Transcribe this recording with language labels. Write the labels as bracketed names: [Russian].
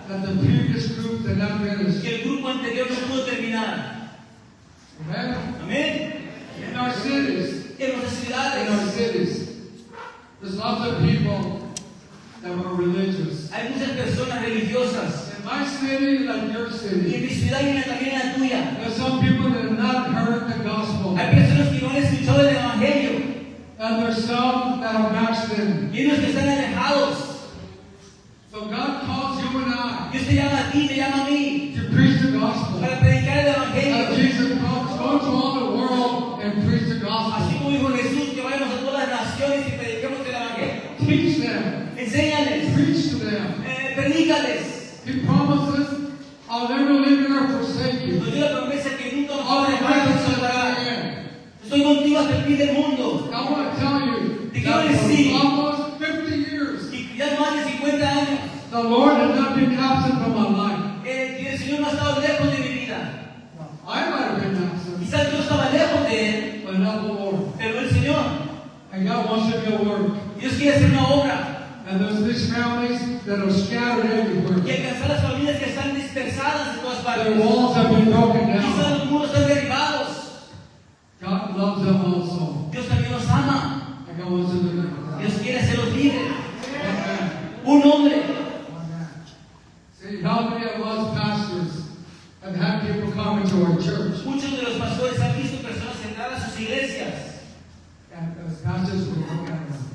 [English] that the previous group did not finish. [Spanish] que el grupo anterior no pudo terminar. [English] Amen? [Spanish] Amén. [English] In our cities, [Spanish] En nuestras [English] in our [Spanish] ciudades [English] cities, there's lots of people that were religious. [Spanish] hay muchas personas religiosas. [English] In my city, like your [Spanish] Y en [English] city, [Spanish] mi ciudad y también en la tuya. [English] there's some people that have not heard the gospel. [Spanish] Hay personas que no han escuchado el Evangelio. [English] And there's some that are backslidden. [Spanish] Y ellos que están alejados. [English] So God calls you and I [Spanish] Dios te llama a ti, me llama a mí. [English] to preach the gospel. [Spanish] Para predicar el [English] As [Spanish] Evangelio. [English] Jesus calls, go to all the world and preach the [Spanish] Así [English] gospel. [Spanish] como dijo Jesús, que vayamos a todas las naciones y prediquemos el Evangelio. [English] Teach them. [Spanish] Enséñales. [English] Preach to them. [Spanish] Predícales. [English] He promises, I'll never leave you nor forsake you. [Spanish] Nos dio la promesa que nunca nos va [English] I'll [Spanish] a [English] be [Spanish] dejar [English] with [Spanish] ni [English] you to [Spanish] desamparará. [English] the end. [Spanish] Estoy contigo hasta el fin del mundo. [English] I want to tell you [Spanish] Te [English] that [Spanish] quiero decir- [English] for almost 50 years, [Spanish] Y ya más de 50 años, [English] the Lord has not been absent from my life. [Spanish] y el Señor no ha estado lejos de mi vida. [English] I might have been absent, [Spanish] Quizás yo estaba lejos de Él, [English] but not the Lord. [Spanish] pero el Señor. [English] And God wants to do a work. [Spanish] Dios quiere hacer una obra [English] And there's these families that are scattered [Spanish] y [English] everywhere. [Spanish] alcanzar las familias que están dispersadas en todas [English] Their [Spanish] partes. [English] walls have been broken [Spanish] Quizás [English] down. [Spanish] los muros están derribados. [English] God loves them also. [Spanish] Dios también los ama. [English] And God wants to do that. [Spanish] Dios quiere hacerlos libres. [English] Amen. [Spanish] Un hombre. [English] Amen. See, how many of us pastors have had people come into our church? [Spanish] Muchos de los pastores han visto personas entrar a sus iglesias. [English] And as pastors, we look at them.